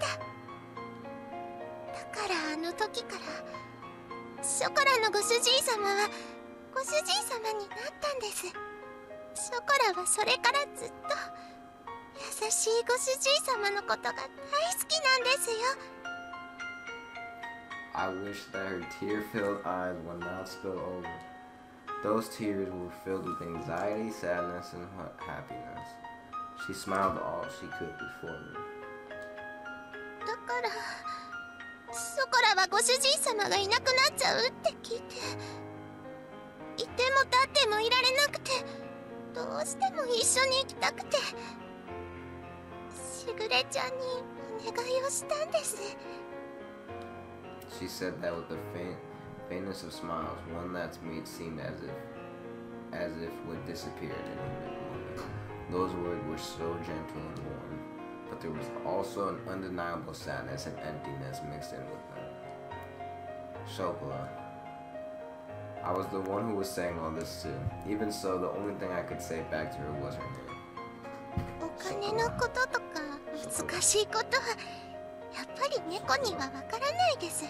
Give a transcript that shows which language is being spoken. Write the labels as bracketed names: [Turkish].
[Japanese] だからあの時からショコラのご主人様はご主人様になったんです。ショコラはそれからずっと優しいご主人様のことが大好きなんですよ。 [English] I wish that her tear-filled eyes would not spill over. Those tears were filled with anxiety, sadness, and happiness. She smiled all she could before me. [Japanese] だからショコラはご主人様がいなくなっちゃうって聞いて、いても立ってもいられなくて、どうしても一緒に行きたくて。しぐれちゃんにお願いをしたんです。 [English] She said that with the faintest of smiles, one that to me it seemed as if would disappear at any moment. Those words were so gentle and warm, but there was also an undeniable sadness and emptiness mixed in with them. Chocolat. I was the one who was saying all this too. Even so, the only thing I could say back to her was her name. [Japanese] お金のこととか難しいことはやっぱり猫にはわからないです。